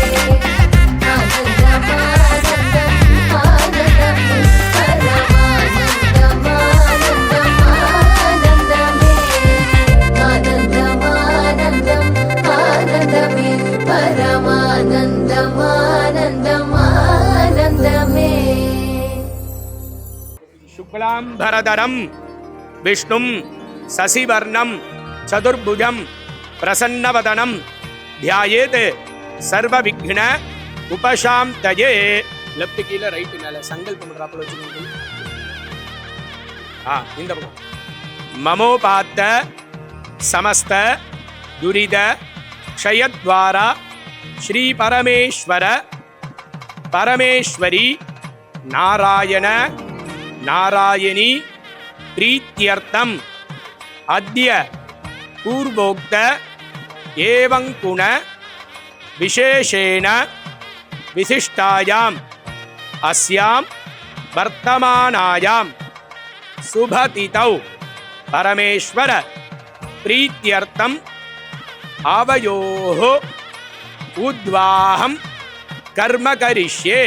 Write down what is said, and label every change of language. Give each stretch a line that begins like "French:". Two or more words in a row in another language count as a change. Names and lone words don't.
Sanskrit: आनन्दमानन्दम् आनन्दमे परमानन्दमानन्दम् आनन्दमे आनन्दमानन्दम् आनन्दमे परमानन्दमानन्दम् आनन्दमे शुक्लाम्बरधरं विष्णुं शशिवर्णं चतुर्भुजं प्रसन्नवदनं ध्यायेत् सर्वविघ्न उपशान्तये
Tamil: லெஃப்ட் கீழே ரைட்டு மேலே சங்கல்பம் பண்ணுறாப்புல வச்சுக்கோங்க. இந்த பக்கம்
Sanskrit: மமோபாத்த समस्त दुरिद क्षयद्वारा श्री परमेश्वर परमेश्वरी नारायण नारायणी प्रीत्यर्थम अद्य पूर्वोक्त एवं गुण विशेषेण विशिष्टायाम अस्यां वर्तमानायां शुभतिथौ परमेश्वर प्रीत्यर्थम आवयोः उद्वाहं कर्म करिष्ये.